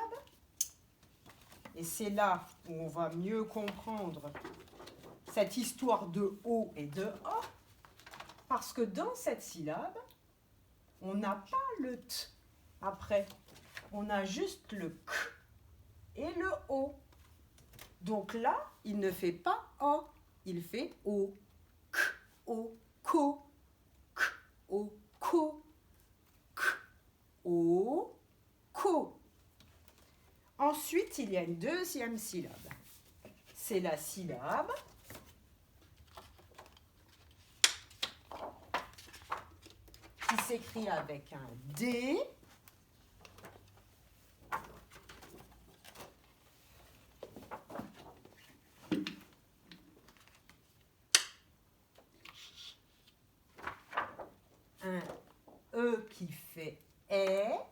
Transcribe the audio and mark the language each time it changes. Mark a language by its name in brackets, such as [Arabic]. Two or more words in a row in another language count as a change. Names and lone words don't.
[French] Et c'est là où on va mieux comprendre cette histoire de O et de O. Parce que dans cette syllabe, on n'a pas le T après. On a juste le K et le O. Donc là, il ne fait pas O, il fait O. K, O, ko. K, O, ko. K, O, ko. Ensuite, il y a une deuxième syllabe. C'est la syllabe qui s'écrit avec un D. Un E qui fait E.